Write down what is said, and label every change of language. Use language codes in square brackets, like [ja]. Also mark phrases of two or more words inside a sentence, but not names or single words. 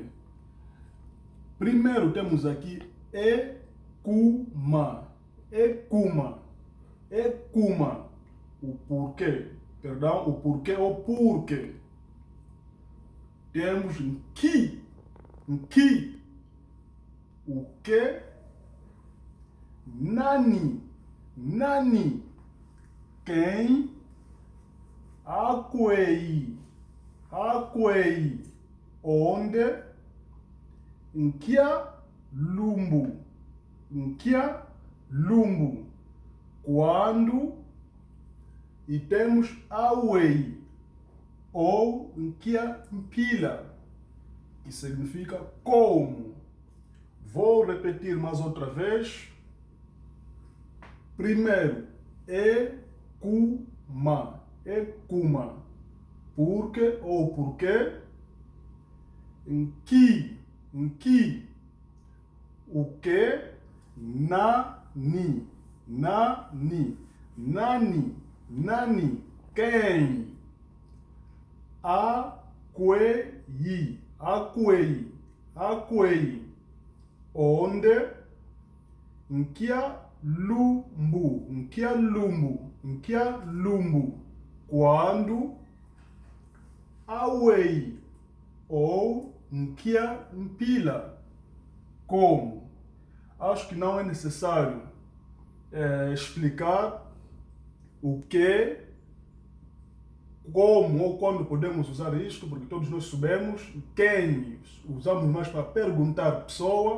[pt] Primeiro temos aqui Ekuma. [kg] Ekuma. Ekuma. [pt] O porquê. Perdão, o porquê ou porquê. [kg] Temos Nki. Nki. [pt] O que? [kg] Nani. [pt] Nani. Quem? [kg] Akwei. Akwei. [pt] Onde? [kg] Nkia lumbu. Nkia lumbu. [pt] Quando? E temos awei. [kg] Ou nkia mpila, [pt] que significa como. Vou repetir mais outra vez. Primeiro, [kg] Ekuma. Ekuma. [pt] Porque ou porquê. [kg] Nki. Nki. [pt] O que? [kg] Nani. Nani. Nani. Nani. Quem? Akwei. Akwei. Akwei. Onde? Nkia lumbu. Nkia lumbu. Nkia lumbu. Quando? Awei. Ou nkia mpila. [pt] Como? Acho que não é necessário explicar o que, como ou quando podemos usar isto, porque todos nós sabemos. Quem usamos mais para perguntar a pessoa.